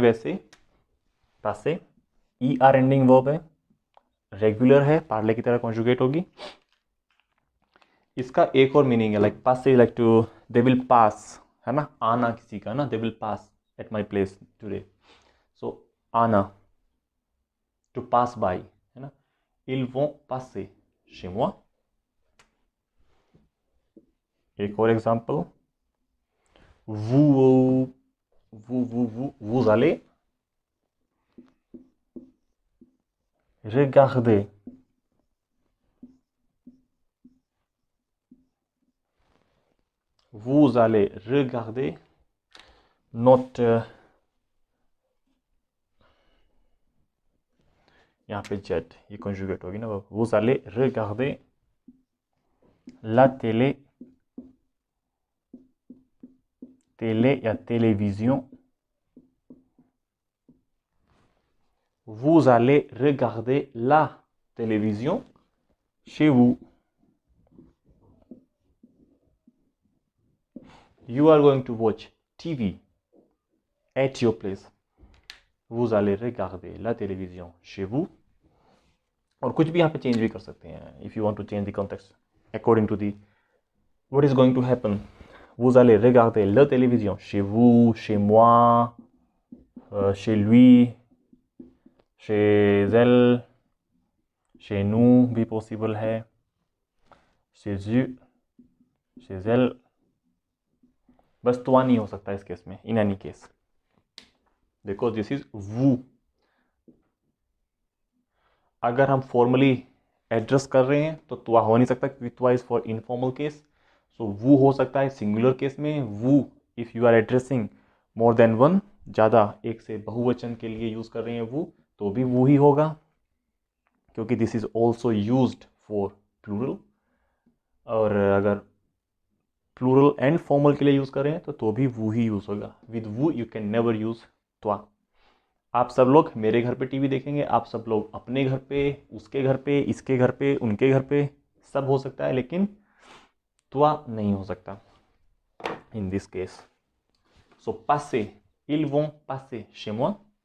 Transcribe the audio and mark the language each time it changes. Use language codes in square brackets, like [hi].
[hi] वैसे passer ER ending verb है, regular है, पार्ले की तरह कॉन्जुगेट होगी. [en] इसका एक और मीनिंग है, लाइक पास से like to, they will pass, है ना, [hi] आना किसी का ना, [en] They will pass at my place today. [hi] सो आना, टू पास बाय, है ना. [fr] ils vont passer chez moi. [hi] एक और example, [fr] vous allez regarder [hi] note, यहाँ पे जेड, ये कॉन्जुगेट होगी ना. [fr] vous allez regarder la télé या télévision. vous allez regarder la télévision chez vous. [en] You are going to watch TV at your place. [fr] Vous allez regarder la télévision chez vous. [hi] और कुछ भी यहाँ पे change भी कर सकते हैं. [en] If you want to change the context according to the what is going to happen. [fr] Vous allez regarder la télévision chez vous, chez moi, chez lui, chez elle, chez nous [hi] भी possible है, [fr] chez eux, chez elle. [hi] बस toi नहीं हो सकता इस case में, in any case, because this is vous. अगर हम फॉर्मली एड्रेस कर रहे हैं तो toi हो नहीं सकता, क्योंकि toi is for informal case. So vous हो सकता है सिंगुलर केस में. vous [en] if you are addressing more than one, [hi] ज़्यादा एक से बहुवचन के लिए यूज कर रहे हैं vous, तो भी वो ही होगा, [en] क्योंकि this is also used for plural. [hi] और अगर प्लूरल एंड फॉर्मल के लिए यूज कर रहे हैं तो भी वो ही यूज होगा. विद वो you can never use toi. आप सब लोग मेरे घर पे टीवी देखेंगे, आप सब लोग अपने घर पे, उसके घर पे, इसके घर पे, उनके घर पे, सब हो सकता है, लेकिन toi नहीं हो सकता. [en] in this case. [fr] So passer, ils vont passer chez moi.